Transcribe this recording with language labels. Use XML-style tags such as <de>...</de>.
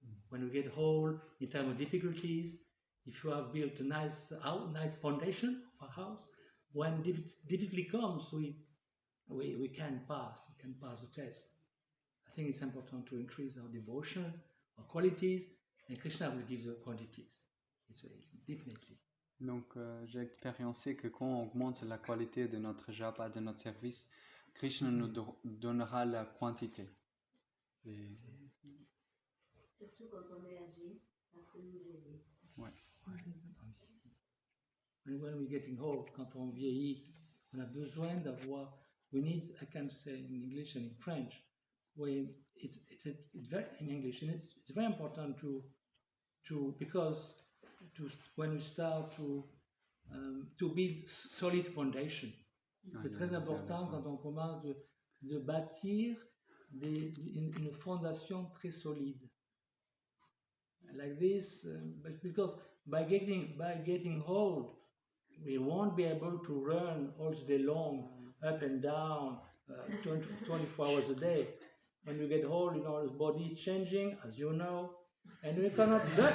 <en>When we get old, in time of difficulties, if you have built a nice foundation of a house, when difficulty comes, we can pass the test. I think it's important to increase our devotion, our qualities, and Krishna will give the quantities. Definitely.</en> <fr>Donc, j'ai expériencé que quand on augmente la qualité de notre japa, de notre service, Krishna nous donnera la quantité. Et... Surtout quand on est âgé, ça peut nous aider. Ouais.</fr> <en>And when we're getting old,</en> <fr>quand on vieillit, on a besoin d'avoir</fr> <en>we need, I can say in English and in French, when it's very in English, and it's very important because when we start to build solid foundation.</en> <fr>C'est très important quand on commence de bâtir une fondation très solide.</fr> <en>Like this, because by getting old, we won't be able to run all day long, up and down, 24 hours a day. When you get old, the body is changing, as you know, and we cannot.</en>